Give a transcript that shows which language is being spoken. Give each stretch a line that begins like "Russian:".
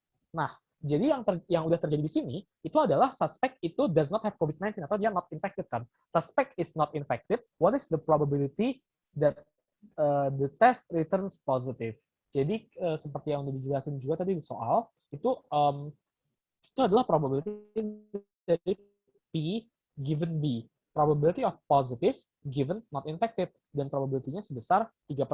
Indonesian: Nah, jadi yang udah terjadi di sini itu adalah suspect itu
English: does not have COVID-19
Indonesian: atau dia not infected kan.
English: Suspect is not infected. What is the probability that the test returns positive?
Indonesian: Jadi seperti yang udah dijelasin juga tadi di soal, itu adalah probability dari P given B.
English: Probability of positive given not infected,
Indonesian: dan probability-nya sebesar 3%.